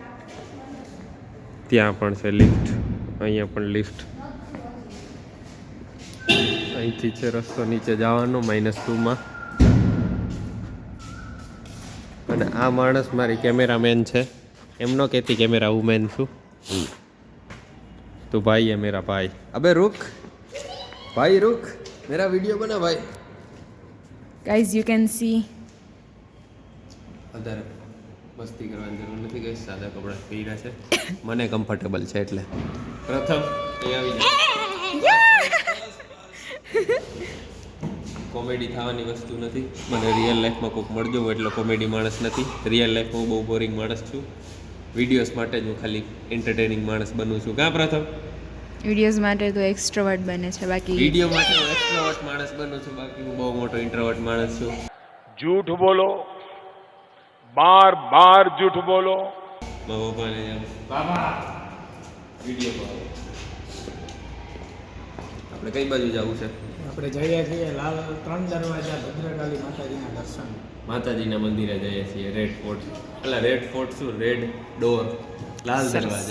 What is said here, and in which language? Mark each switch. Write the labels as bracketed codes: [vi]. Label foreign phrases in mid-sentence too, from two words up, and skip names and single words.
[gu] ત્યાં પણ છે લિફ્ટ, અહીંયા પણ લિફ્ટ. અહીંથી છે રસ્તો નીચે જવાનો -2માં. અને આ માણસ મારી કેમેરામેન છે. એમ ન કહેતી [en] camera woman [gu] છું. તો ભાઈ [hi] है मेरा भाई. अबे रुक भाई रुक, मेरा वीडियो बना भाई. [en] Guys, you can see. [gu] વધારે મસ્તી કરવાની જરૂર નથી ગઈ, સાદા કપડાં પહેર્યા છે. મને કમ્ફર્ટેબલ છે એટલે. પ્રથમ અહીં આવી જાય. કોમેડી થવાની વસ્તુ નથી. મને [en] real lifeમાં [gu] કોઈક મળજો એટલો કોમેડી માણસ નથી. [en] real lifeમાં [gu] હું બહુ બોરિંગ માણસ છું. વિડીયોઝ માટે જ હું ખાલી એન્ટરટેનિંગ માણસ બનું છું. કાં પ્રથમ? વિડીયોઝ માટે તો એક્સ્ટ્રોવર્ટ બને છે, બાકી વિડીયો માટે હું એક્સ્ટ્રોવર્ટ માણસ બનું છું, બાકી હું બહુ મોટો ઇન્ટ્રોવર્ટ માણસ છું. [hi] झूठ बोलो, बार बार झूठ बोलो. [gu] મારા પપ્પાને એમ, બાબા વિડીયો આપણે કઈ બાજુ જવું છે? આપણે જઈએ છીએ લાલ 3 દરવાજા ભદ્રકાળી માતાજીના દર્શન. માતાજીના મંદિરે જઈએ છીએ. [en] red fort, [gu] એટલે [en] red fort [gu] શું, [en] red door, [gu] લાલ દરવાજા.